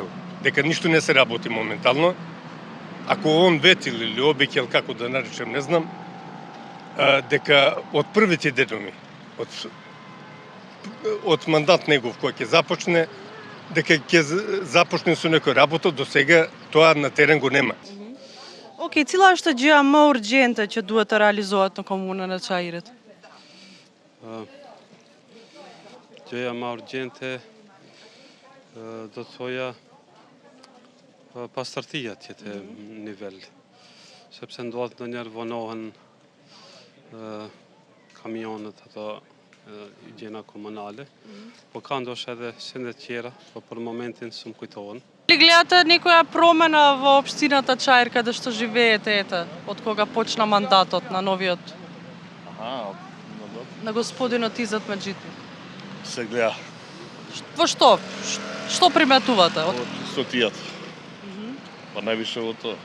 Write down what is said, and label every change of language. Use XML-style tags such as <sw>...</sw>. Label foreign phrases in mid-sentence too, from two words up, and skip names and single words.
<mk>Дека ништо не се работи моментално. Ако он ветил или обеќал, како да наречем, не знам, дека од првите денови, од мандат негов кој ќе започне, дека ќе започне со некој работа, до сега тоа на терен го нема. Океј,</mk> <sq>cila është gjëja më urgjente që duhet të realizohet në komunën e Çajirit? Gjëja më urgjente do thoja pastërtia të jetë nivel. Sepse ndodhet ndonjëherë vonohen kamionët ato higjiena komunale, po ka ndoshta edhe sende tjera, po për momentin s'm kujtohen.</sq> <mk>Li гледате некоја промена во општината Чаир каде што живеете од кога почна мандатот на новиот? На господинот Изет Меджити. Се гледа. Во што? Што приметувате? Од чистотијата. Па највише во тоа.</mk>